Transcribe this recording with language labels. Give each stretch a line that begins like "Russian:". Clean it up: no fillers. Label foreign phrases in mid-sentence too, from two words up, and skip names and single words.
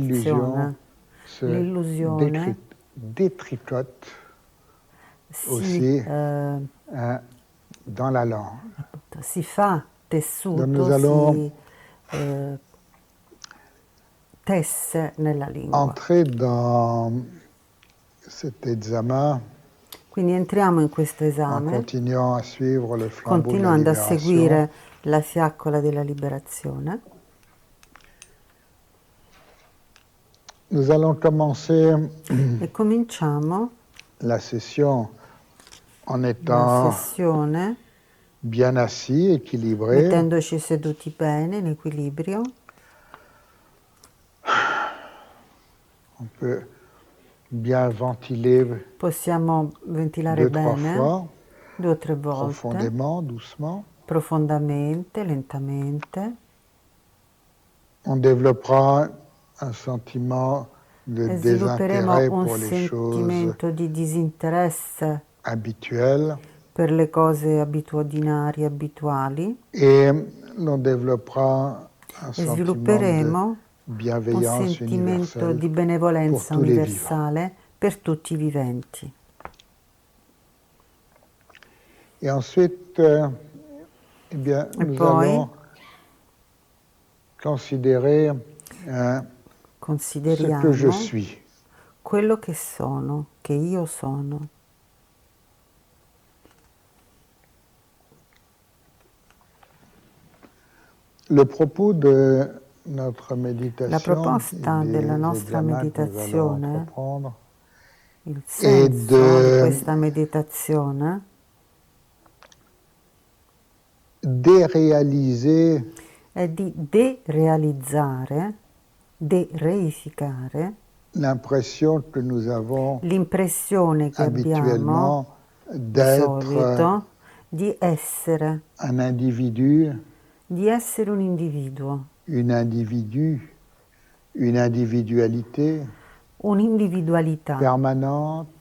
French: L'illusion se
Italian: L'illusione
French: détricote
Italian: si
French: aussi dans la langue.
Italian: si fa
French: Donc
Italian: tessuto,
French: nous allons
Italian: si tesse nella lingua.
French: entrer dans cet examen
Italian: Quindi entriamo in questo
French: en
Italian: esame,
French: continuant à suivre le flambeau de la
Italian: continuando a
French: libération.
Italian: seguire la fiaccola della liberazione.
French: Nous allons commencer
Italian: E cominciamo
French: la session en
Italian: la
French: étant
Italian: sessione
French: bien assis, équilibré.
Italian: mettendoci seduti bene, in equilibrio.
French: On peut bien ventiler
Italian: Possiamo ventilare
French: 2-3
Italian: bene
French: fois,
Italian: 2 o 3 volte,
French: profondément, doucement.
Italian: profondamente, lentamente.
French: On développera un sentiment de
Italian: E svilupperemo
French: désintérêt
Italian: un
French: pour les choses
Italian: sentimento di disinteresse
French: habituelles
Italian: per le cose abitudinarie, abituali,
French: et l'on développera un
Italian: e
French: sentiment de
Italian: svilupperemo un
French: bienveillance
Italian: sentimento
French: universelle
Italian: di
French: pour
Italian: benevolenza
French: tous les vivants.
Italian: universale per tutti i viventi.
French: Et ensuite, eh bien,
Italian: E
French: nous
Italian: poi
French: allons considérer ce que je
Italian: consideriamo
French: suis.
Italian: quello che sono, che io sono.
French: Le propos de notre
Italian: La
French: méditation,
Italian: proposta
French: des
Italian: della nostra
French: examens que nous allons
Italian: meditazione,
French: entreprendre,
Italian: il
French: et
Italian: senso di questa meditazione
French: déréaliser
Italian: è di derealizzare, dereificare
French: l'impression que nous avons
Italian: l'impressione che abbiamo
French: habituellement
Italian: di
French: d'être
Italian: solito di essere
French: un individu,
Italian: un individuo,
French: une individualité
Italian: un'individualità
French: permanente,